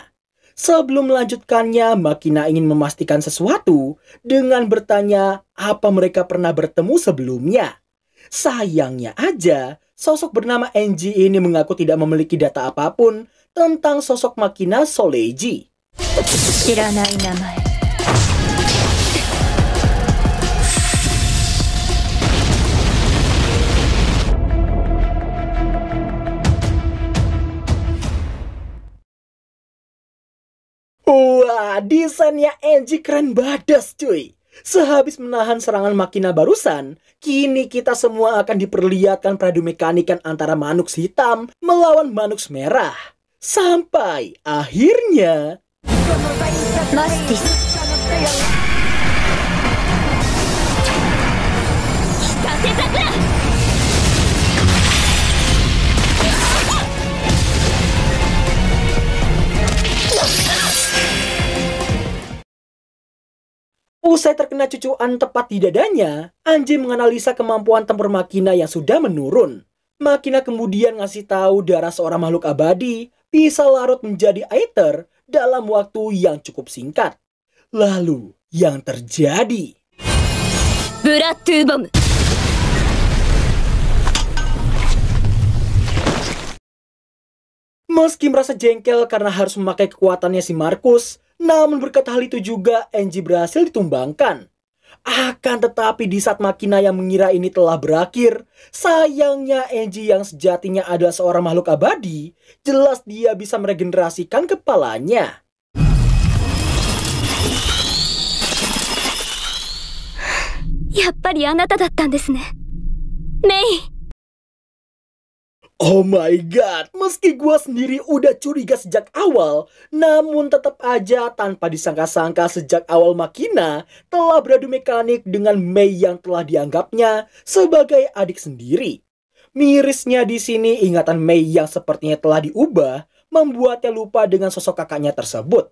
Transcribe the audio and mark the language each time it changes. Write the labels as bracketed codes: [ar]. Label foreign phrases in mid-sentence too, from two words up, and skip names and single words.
[id] Sebelum melanjutkannya, Makina ingin memastikan sesuatu dengan bertanya apa mereka pernah bertemu sebelumnya. Sayangnya aja, sosok bernama Enji ini mengaku tidak memiliki data apapun tentang sosok Makina Soleji. [ja] 知らない名前。 [id] Wah, desainnya Enji keren badas cuy. Sehabis menahan serangan Makina barusan, kini kita semua akan diperlihatkan pradumekanikan antara Manux hitam melawan Manux merah. Sampai akhirnya マスティス北手桜 usai terkena cucuan tepat di dadanya, Anji menganalisa kemampuan tempur Makina yang sudah menurun. Makina kemudian ngasih tahu darah seorang makhluk abadi bisa larut menjadi aether dalam waktu yang cukup singkat. Lalu, yang terjadi? [ja] ブラッドゥーボム [id] Meski merasa jengkel karena harus memakai kekuatannya si Markus, namun berkat hal itu juga Anji berhasil ditumbangkan. Akan tetapi di saat Makina yang mengira ini telah berakhir, sayangnya Anji yang sejatinya adalah seorang makhluk abadi, jelas dia bisa meregenerasikan kepalanya. [ja] やっぱりあなただったんですね. [id] Mei. [en] Oh my god, [id] meski gua sendiri udah curiga sejak awal, namun tetap aja tanpa disangka-sangka sejak awal Makina telah beradu mekanik dengan Mei yang telah dianggapnya sebagai adik sendiri. Mirisnya di sini ingatan Mei yang sepertinya telah diubah membuatnya lupa dengan sosok kakaknya tersebut.